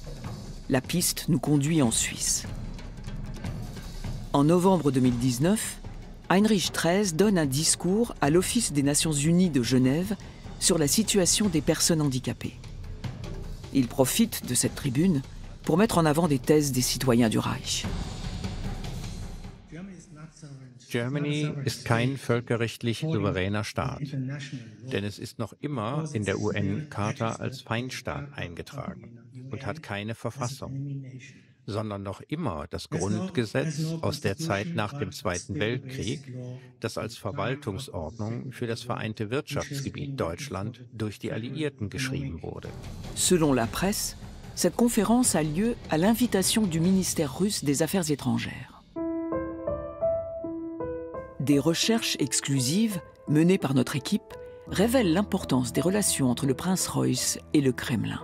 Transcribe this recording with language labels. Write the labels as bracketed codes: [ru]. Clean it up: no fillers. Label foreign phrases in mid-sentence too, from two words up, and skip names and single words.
[fr] La piste nous conduit en Suisse. En novembre 2019, Heinrich XIII donne un discours à l'Office des Nations Unies de Genève sur la situation des personnes handicapées. Il profite de cette tribune pour mettre en avant des thèses des citoyens du Reich. [de] Germany ist kein völkerrechtlich souveräner Staat, denn es ist noch immer in der UN-Charta als Feindstaat eingetragen und hat keine Verfassung, sondern noch immer das Grundgesetz aus der Zeit nach dem Zweiten Weltkrieg, das als Verwaltungsordnung für das vereinte Wirtschaftsgebiet Deutschland durch die Alliierten geschrieben wurde. [fr] Selon la presse, cette conférence a lieu à l'invitation du ministère russe des Affaires étrangères. Des recherches exclusives menées par notre équipe révèlent l'importance des relations entre le prince Reuß et le Kremlin.